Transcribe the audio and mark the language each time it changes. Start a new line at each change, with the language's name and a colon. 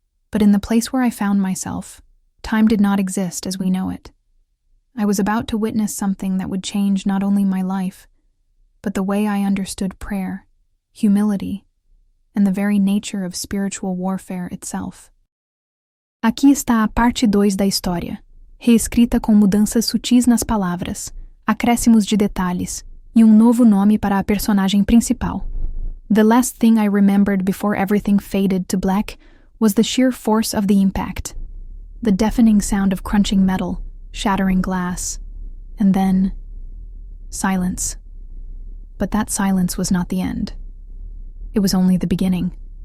English: But in the place where I found myself, time did not exist as we know it. I was about to witness something that would change not only my life, but the way I understood prayer, humility, and the very nature of spiritual warfare itself.
Portuguese: Aqui está a parte 2 da história, reescrita com mudanças sutis nas palavras, acréscimos de detalhes e novo nome para a personagem principal.
English: The last thing I remembered before everything faded to black was the sheer force of the impact, the deafening sound of crunching metal, shattering glass, and then silence. But that silence was not the end. It was only the beginning.